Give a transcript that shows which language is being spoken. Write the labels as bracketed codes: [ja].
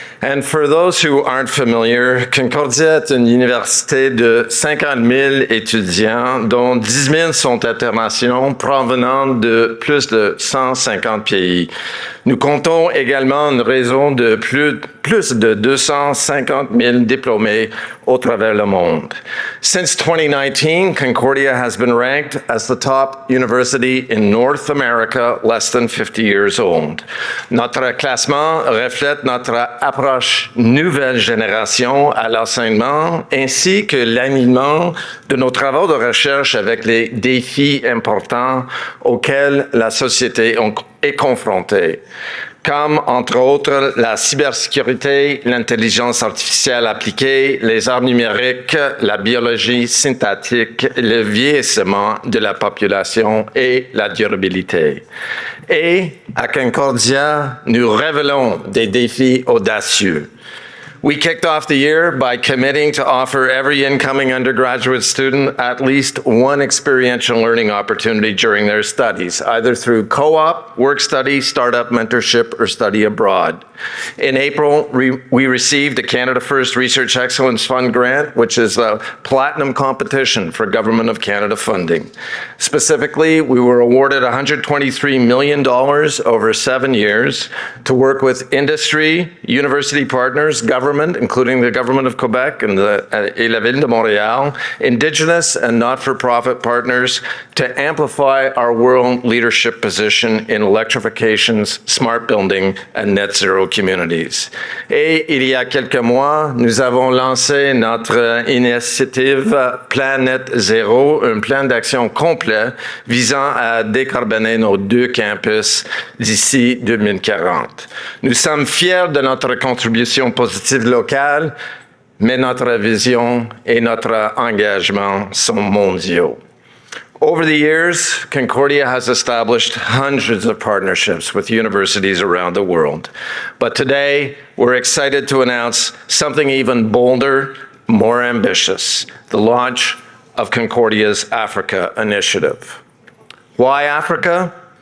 [en] And for those who aren't familiar, [fr] Concordia est une université de 50 000 étudiants, dont 10 000 sont internationaux, provenant de plus de 150 pays. Nous comptons également une réseau de plus de 250 000 diplômés au travers le monde. [en] Since 2019, Concordia has been ranked as the top university in North America, less than 50 years old. [fr] Notre classement reflète notre approche nouvelle génération à l'enseignement, ainsi que l'alignement de nos travaux de recherche avec les défis importants auxquels la société est confrontée, comme entre autres la cybersécurité, l'intelligence artificielle appliquée, les arts numériques, la biologie synthétique, le vieillissement de la population et la durabilité. Et à Concordia, nous révélons des défis audacieux. [en] We kicked off the year by committing to offer every incoming undergraduate student at least one experiential learning opportunity during their studies, either through co-op, work study, startup mentorship, or study abroad. In April, we received a Canada First Research Excellence Fund grant, which is a platinum competition for Government of Canada funding. Specifically, we were awarded $123 million over 7 years to work with industry, university partners, government, including the Government of Quebec and la Ville de Montréal, Indigenous and not-for-profit partners to amplify our world leadership position in electrifications, smart building, and net zero communities. [fr] Et il y a quelques mois, nous avons lancé notre initiative Planète Zéro, un plan d'action complet visant à décarboner nos 2 campus d'ici 2040. Nous sommes fiers de notre contribution positive locale, mais notre vision et notre engagement sont mondiaux. [en] Over the years, Concordia has established hundreds of partnerships with universities around the world. But today, we're excited to announce something even bolder, more ambitious, the launch of Concordia's Africa Initiative. Why Africa?